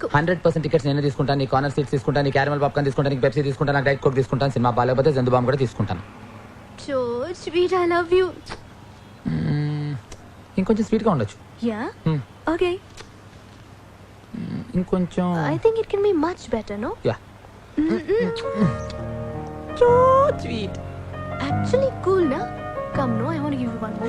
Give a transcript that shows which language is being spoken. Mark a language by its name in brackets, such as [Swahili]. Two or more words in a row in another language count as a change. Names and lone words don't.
[Telugu] 100% టికెట్స్ నేనే తీసుకుంటాను. నీ కార్నర్ సీట్స్ తీసుకుంటాను, నీ [English] caramel popcorn [Telugu] తీసుకుంటాను, నీకు పెప్సీ తీసుకుంటాను, నాకు డైట్ కోక్ తీసుకుంటాను. సినిమా బాగాలేకపోతే జందు బాంబు కూడా తీసుకుంటాను. [English] So sweet, I love you. [Telugu] ఇంకొంచెం స్వీట్ గా ఉండొచ్చు. [English] Ya okay. [Telugu] ఇంకొంచెం [English] I think it can be much better, no? యా. So sweet. Actually cool, na? Come, no, I want to give you one more.